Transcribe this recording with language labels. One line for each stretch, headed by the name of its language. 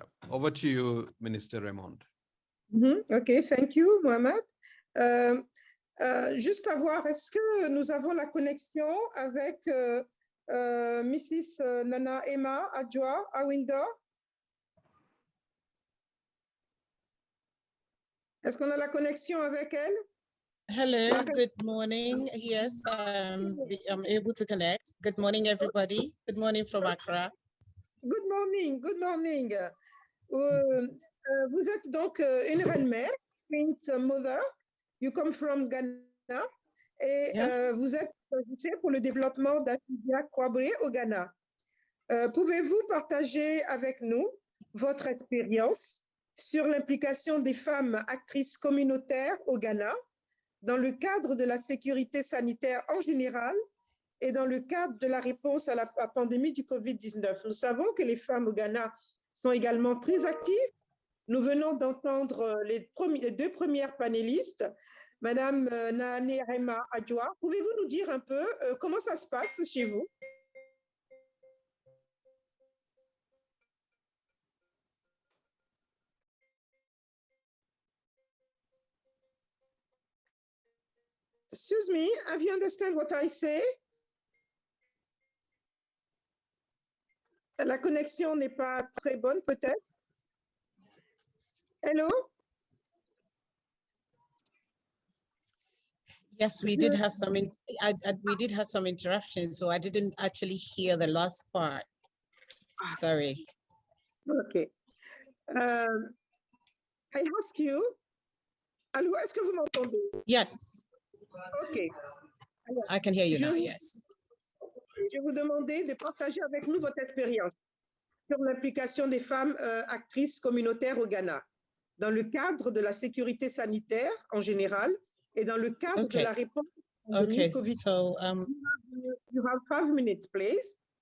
English: Over to you, Minister Raymond. OK, thank you, Mohamed.
French: Juste à voir, est-ce que nous avons la connexion avec Mrs. Nana Emma Adjoa Awindo? Est-ce qu'on a la connexion avec elle?
English: Hello, good morning. Yes, I'm able to connect. Good morning, everybody. Good morning from Accra. Good morning, good morning.
French: Vous êtes donc une reine-mère, Prince Mother.
English: You come from Ghana
French: et vous êtes pour le développement d'Afidja Kwabre au Ghana. Pouvez-vous partager avec nous votre expérience sur l'implication des femmes actrices communautaires au Ghana dans le cadre de la sécurité sanitaire en général et dans le cadre de la réponse à la pandémie du COVID-19? Nous savons que les femmes au Ghana sont également très actives. Nous venons d'entendre les deux premières panélistes, Madame Nana Emma Adjoa. Pouvez-vous nous dire un peu comment ça se passe chez vous?
English: Excuse me, have you understand what I say?
French: La connexion n'est pas très bonne, peut-être.
English: Hello? Yes, we did have some. We did have some interruption, so I didn't actually hear the last part. Sorry. Okay. I ask you.
French: Allô, est-ce que vous m'entendez?
English: Yes.
French: Okay. Alors,
English: I can hear you now. Yes.
French: Je vous demandais de partager avec nous votre expérience sur l'implication des femmes actrices communautaires au Ghana dans le cadre de la sécurité sanitaire en général et dans le cadre de la réponse à la COVID.
English: So you have 5 minutes, please.